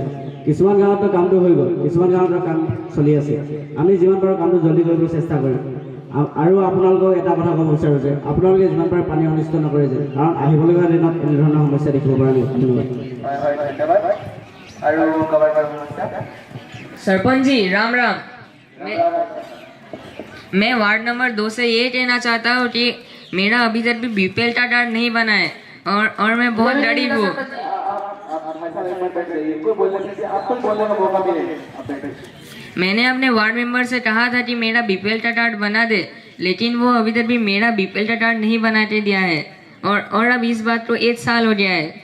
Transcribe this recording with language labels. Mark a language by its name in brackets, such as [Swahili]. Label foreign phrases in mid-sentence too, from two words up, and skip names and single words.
[Assamese] কিছুমান গাঁৱতো কামটো হৈ গ'ল, কিছুমান গাঁৱতো কাম চলি আছে। আমি যিমান পাৰোঁ কামটো জলদি কৰিবলৈ চেষ্টা কৰিম। আৰু আপোনালোকক এটা কথা ক'ব বিচাৰোঁ যে আপোনালোকে যিমান পাৰে পানী অনিষ্ট নকৰে যে, কাৰণ আহিবলগীয়া দিনত এনেধৰণৰ সমস্যা দেখিব পৰা নাই। ধন্যবাদ। আৰু কাৰোবাৰ সমস্যা? [Hindi] सरपंच जी राम राम। मैं वार्ड नंबर 2 से ये कहना चाहता हूँ कि मेरा अभी तक भी बीपीएल का कार्ड नहीं बना है और मैं बहुत गरीब हूँ। मैंने अपने वार्ड मेंबर से कहा था कि मेरा बीपीएल का कार्ड बना दे, लेकिन वो अभी तक भी मेरा बीपीएल का कार्ड नहीं बना के दिया है और अब इस बात को 1 साल हो गया है।